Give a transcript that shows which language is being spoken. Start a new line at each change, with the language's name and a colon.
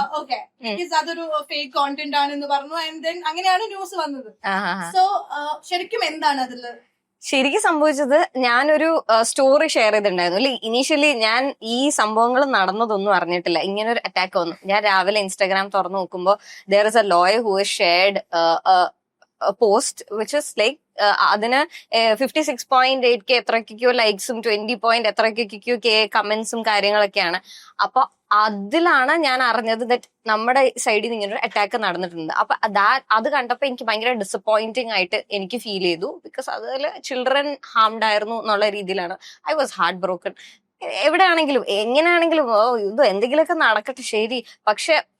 Malayalam: Okay, അതൊരു fake content ആണെന്ന് പറഞ്ഞു, ആൻഡ് ദെൻ അങ്ങനെയാണ് ന്യൂസ് വന്നത്. സോ ശരിക്കും എന്താണ് അതില് ശരിക്കും സംഭവിച്ചത്? ഞാനൊരു സ്റ്റോറി ഷെയർ ചെയ്തിട്ടുണ്ടായിരുന്നു അല്ലെ. ഇനീഷ്യലി ഞാൻ ഈ സംഭവങ്ങൾ നടന്നതൊന്നും അറിഞ്ഞിട്ടില്ല. ഇങ്ങനെ ഒരു അറ്റാക്ക് വന്നു. ഞാൻ രാവിലെ ഇൻസ്റ്റാഗ്രാം തുറന്നു നോക്കുമ്പോ
English: there is a lawyer who has shared a post which is like
Malayalam: അതിന് 56.8K എത്രയ്ക്കോ ലൈക്സും 20 എത്രയ്ക്കോ കമന്റ്സും കാര്യങ്ങളൊക്കെയാണ്. അപ്പൊ അതിലാണ് ഞാൻ അറിഞ്ഞത് ദറ്റ് നമ്മുടെ സൈഡിൽ നിന്ന് ഇങ്ങനെ ഒരു അറ്റാക്ക് നടന്നിട്ടുണ്ട്. അപ്പൊ അത് കണ്ടപ്പോ എനിക്ക് ഭയങ്കര ഡിസപ്പോയിന്റിങ് ആയിട്ട് എനിക്ക് ഫീൽ ചെയ്തു. ബിക്കോസ് അതിൽ ചിൽഡ്രൻ ഹാംഡ് ആയിരുന്നു എന്നുള്ള രീതിയിലാണ്.
English: I was heart broken.
Malayalam: എവിടെയാണെങ്കിലും എങ്ങനെയാണെങ്കിലും ഇത് എന്തെങ്കിലുമൊക്കെ നടക്കട്ടെ ശരി, പക്ഷെ